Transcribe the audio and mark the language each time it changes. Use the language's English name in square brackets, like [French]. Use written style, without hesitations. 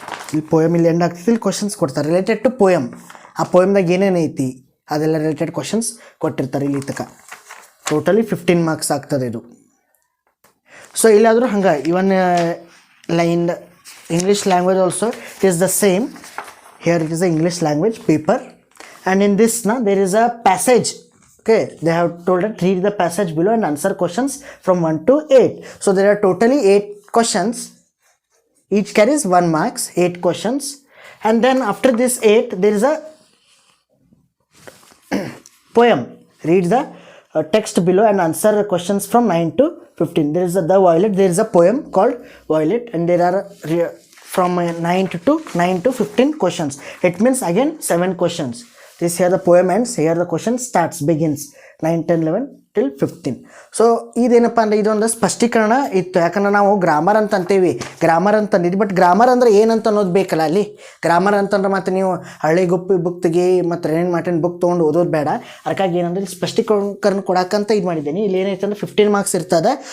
[Kannada] ಇಲ್ಲಿ ಪೋಯಮ್ ಇಲ್ಲಿ ಎಂಡ್ ಆಗ್ತೈತಿ, ಇಲ್ಲಿ ಕ್ವಶನ್ಸ್ ಕೊಡ್ತಾರೆ ರಿಲೇಟೆಡ್ ಟು ಪೋಯಮ್. ಆ ಪೋಯಮ್ದಾಗ ಏನೇನು ಐತಿ ಅದೆಲ್ಲ ರಿಲೇಟೆಡ್ ಕ್ವಶನ್ಸ್ ಕೊಟ್ಟಿರ್ತಾರೆ ಇಲ್ಲಿ ತನಕ. ಟೋಟಲಿ 15 ಮಾರ್ಕ್ಸ್ ಆಗ್ತದೆ ಇದು. ಸೊ ಇಲ್ಲಾದರೂ ಹಂಗೆ ಇವನ್ line English language also [English] It is the same. Here it is a English language paper and in this there is a passage. Okay, they have told that read the passage below and answer questions from 1 to 8. So there are totally 8 questions. Each carries 1 marks, 8 questions. And then after this 8, there is a poem. Read the text below and answer the questions from 9 to 15. There is the Violet. There is a poem called Violet, and there are from 9 to 15 questions. It means again 7 questions. This here the poem ends, here the question starts, begins 9, 10, 11 till 15. [Kannada] So ಇದೇನಪ್ಪ ಅಂದರೆ ಇದೊಂದು ಸ್ಪಷ್ಟೀಕರಣ ಇತ್ತು. ಯಾಕಂದ್ರೆ ನಾವು grammar ಅಂತ ಅಂತೀವಿ, grammar ಅಂತ ಅಂದಿದ್ವಿ. ಬಟ್ ಗ್ರಾಮರ್ ಅಂದರೆ ಏನಂತ ಅನ್ನೋದು ಬೇಕಲ್ಲ ಅಲ್ಲಿ. ಗ್ರಾಮರ್ ಅಂತಂದ್ರೆ ಮತ್ತು ನೀವು ಹಳ್ಳಿ ಗುಪ್ಪಿ ಬುಕ್ ತೆಗಿ ಮತ್ತು ರೇಣನ್ ಮಾರ್ಟಿನ್ ಬುಕ್ ತೊಗೊಂಡು ಓದೋದು ಬೇಡ. ಅದಕ್ಕಾಗಿ ಏನಂದ್ರೆ ಇಲ್ಲಿ ಸ್ಪಷ್ಟೀಕರಣ ಕೊಡೋಕ್ಕಂತ ಇದು ಮಾಡಿದ್ದೀನಿ. ಇಲ್ಲಿ ಏನೈತೆ ಅಂದ್ರೆ 15 ಮಾರ್ಕ್ಸ್ ಇರ್ತದೆ.